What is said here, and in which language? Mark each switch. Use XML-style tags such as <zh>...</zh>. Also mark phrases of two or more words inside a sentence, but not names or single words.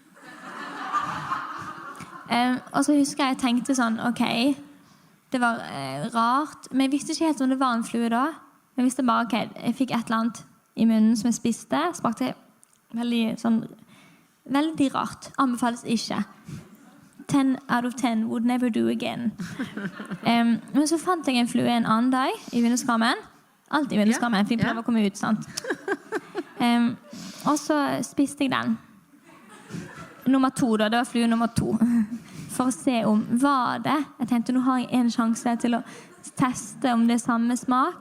<no>Og så husker jeg tenkte sånn, ok, det var rart, men jeg visste ikke helt om det var en flue da. Jeg visste bare, ok, jeg fikk et eller annet i munnen som jeg spiste, smakte veldig rart, anbefales ikke.</no> <en>10 out of 10 would never do again.</en> <no>Men så fant jeg en flue en annen dag i vinduskarmen. Alt i vinduskarmen, for jeg prøver å komme ut, sant? Og så spiste jeg den. Nummer 2 da, det var flue nummer 2. For å se om, var det? Jeg tenkte, nå har jeg en sjanse til å teste om det er samme smak.</no>